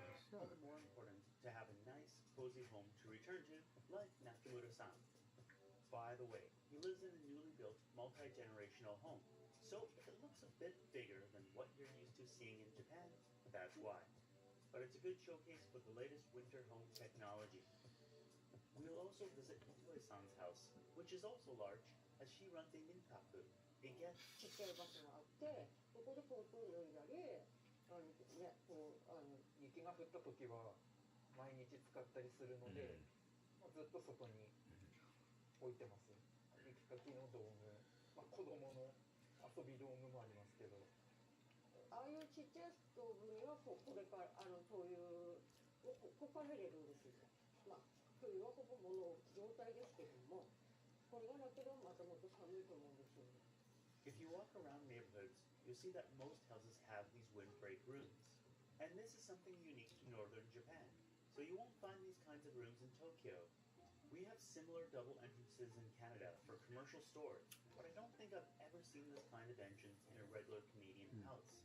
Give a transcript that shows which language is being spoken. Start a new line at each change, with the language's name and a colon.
English: All the more important to have a nice, cozy home to return to, like Nakamura-san. By the way, he lives in a newly built, multi-generational home, So if it looks a bit bigger than what you're used to seeing in Japan, that's why. But it's a good showcase for the latest winter home technology. We'll also visit Itoe-san's house, which is also large, as she runs a minkaku, a guest.
Japanese: ちっちゃい場所があって、ここでこう泳いだり、ね、こう雪が降った時は毎日使ったりするので、ずっと外に置いてます。雪かきの道具、子供の遊び道具もありますけど、ああいうちっちゃいストーブにはこれから灯油をこから入れるんですよ。冬はほぼ物置状態ですけども、これがなければまたもっと寒いと思うんですよね。
English: If you walk around neighborhoods, you'll see that most houses have these windbreak rooms. And this is something unique to northern Japan, so you won't find these kinds of rooms in Tokyo. We have similar double entrances in Canada for commercial stores, but I don't think I've ever seen this kind of entrance in a regular Canadian house.